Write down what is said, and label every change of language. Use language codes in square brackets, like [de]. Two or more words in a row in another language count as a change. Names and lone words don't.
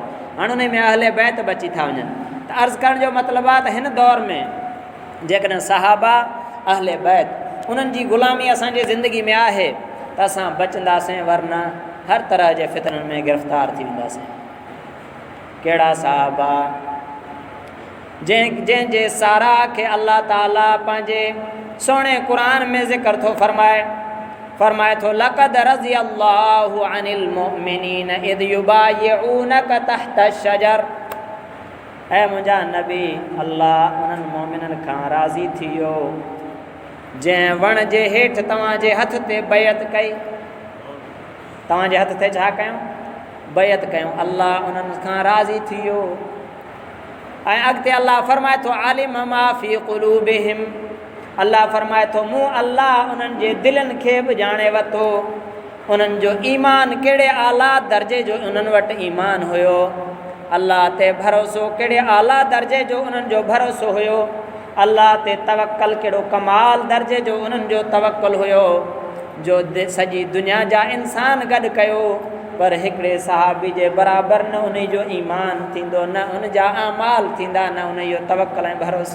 [sd] हाणे उन में अहले बैत बची था वञनि। त अर्ज़ु करण जो मतिलबु आहे त हिन दौर में जेकॾहिं सहाबा अहले बैत उन्हनि जी ग़ुलामी असांजी ज़िंदगी में आहे त असां बचंदासीं, वरना हर तरह जे फितननि में गिरफ़्तार थी वेंदासीं। कहिड़ा सहाबा? जंहिंजे सारा खे अल्लाह ताला पंहिंजे सोणे क़ुरान में ज़िक्र थो फरमाए थो [ar] لقد رضي الله عن المؤمنين إذ يبايعونك تحت شجر. [sd] ऐं मुंहिंजा नबी, अल्लाह उन्हनि मोमिननि खां राज़ी थी वियो जंहिं वण जे हेठि तव्हांजे हथ ते बैत कई। तव्हांजे हथ ते छा कयूं? बैत कयूं। अल्लाह उन्हनि खां राज़ी थी वियो। ऐं अॻिते अल्लाह फरमाए थो [ar] عالم ما في قلوبهم, [sd] अल्लाह फरमाए थो मूं अल्लाह उन्हनि जे दिलनि खे बि ॼाणे वरितो, उन्हनि जो ईमान कहिड़े आला दर्जे जो उन्हनि वटि ईमान हुयो, अल्लाह ते भरोसो कहिड़े आला दर्जे जो उन्हनि जो भरोसो हुयो, अल्लाह ते तवक्कल कहिड़ो कमाल दर्जे जो उन्हनि जो तवक्कल हुयो, जो सॼी दुनिया जा इंसान गॾु कयो पर हिकिड़े सहाबी जे बराबरि न उन जो ईमान थींदो, न उन जा आमाल थींदा, न उन जो तवक्कल ऐं भरोसो।